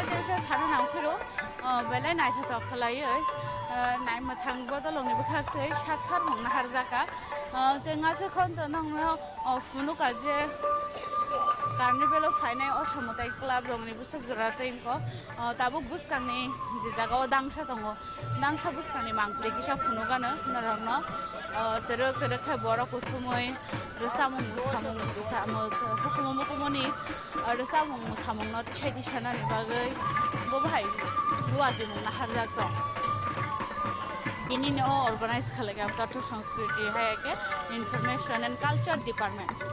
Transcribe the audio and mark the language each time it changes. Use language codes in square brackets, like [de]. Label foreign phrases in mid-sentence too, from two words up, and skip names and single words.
[trp] तेसा सानो नांफिरो बेलाय नायथाथक खालायो नायमो थांबो दलंनिबो खाखै साथार मंना हारजाका जोंहासो खन्थ नंनो फुनुका जे कार्निभेलाव फायनाय असामताय क्लाब रंनि बुसक जराते इनको ताबुक बुसकांनि जे जागाव दांसा दङ दांसा बुसकांनि मांफ्रे किसा फुनुगानो नरंनो तरक खाय बरक उथुमै रसामं हुकुमनि रसामं मुसामं न थायदि सानानि बागै बबाहाय लुवाजि मंना हारजाक दं दिनैनि अर्गानाइज खालामो [hi] तथ्य संस्कृति [trp] है के [en] Information and Culture Department